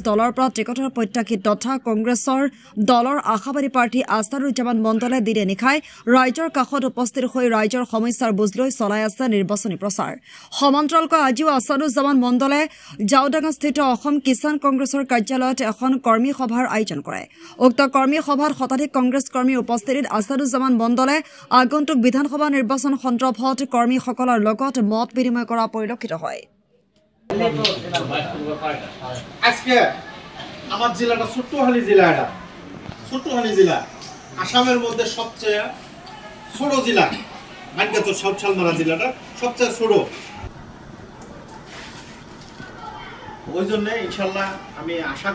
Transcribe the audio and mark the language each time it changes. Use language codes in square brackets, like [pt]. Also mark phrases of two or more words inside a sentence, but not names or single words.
[as] দলৰ পৰা টিকটৰ প্ৰত্যাশিত তথা কংগ্ৰেছৰ দলৰ আশাবাদী প্ৰাৰ্থী আছাদুজ্জামান মণ্ডলে দিনে নিশাই ৰাইজৰ কাষত উপস্থিত হৈ ৰাইজৰ সমস্যাৰ বুজ লৈ চলাই আছে নিৰ্বাচনী প্ৰচাৰ সমান্তৰালকৈ আজিও আছাদুজ্জামান মণ্ডলে জাওডাঙ্গাস্থিত অসম কিষাণ কংগ্ৰেছৰ কাৰ্যালয়ত এখন কৰ্মী সভাৰ আয়োজন কৰে উক্ত কৰ্মী সভাত শতাধিক কংগ্ৰেছ কৰ্মীৰ উপস্থিতিত আছাদুজ্জামান মণ্ডলে আগন্তুক বিধানসভা নিৰ্বাচন সন্দৰ্ভত কৰ্মীসকলৰ লগত মত বিনিময় কৰা পৰিলক্ষিত হয় [bn] আজকে আমার জেলাটা ছোট্টহালি জেলা আসামের মধ্যে সবচেয়ে ছোট জেলা মানকাছর সাউথশালমারা জেলাটা সবচেয়ে ছোট ওই জন্য ইনশাআল্লাহ আমি আশা